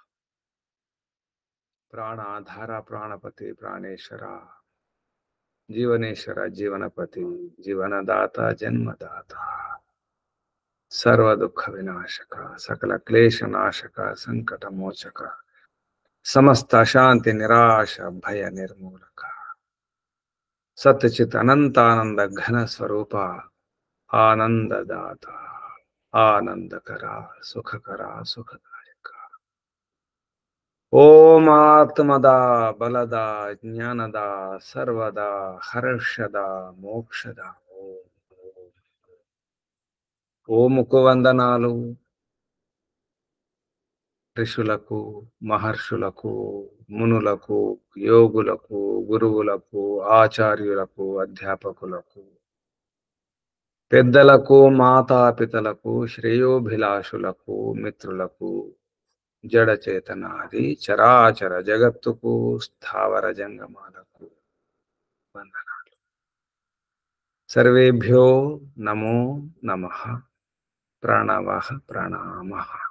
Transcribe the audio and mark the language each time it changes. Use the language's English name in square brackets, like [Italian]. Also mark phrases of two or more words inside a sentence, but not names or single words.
[Sanskrit] प्राणाधारा प्राणपति प्राणेश्वरा जीवनेश्वर जीवनपति जीवनदाता जन्मदाता सर्व दुख विनाशक सकल क्लेश नाशक संकट मोचक समस्त शांति निराश भय निर्मूलक सत्यचित अनंतानंद घन स्वरूप आनंददाता आनंदकरा सुखकरा सुखदायक ओम आत्मदा बलदा ज्ञानदा सर्वदा हर्षदा मोक्षदा [Telugu] ఓముకు వందనాలు ఋషులకు మహర్షులకు మునులకు యోగులకు గురువులకు ఆచార్యులకు అధ్యాపకులకు పెద్దలకు మాతాపితలకు శ్రేయోభిలాషులకు మిత్రులకు జడ చేతనాది చరాచర జగత్తుకు స్థావర జంగమాలకు వందనాలు [Sanskrit] సర్వేభ్యో నమో నమః ప్రణవః ప్రణామః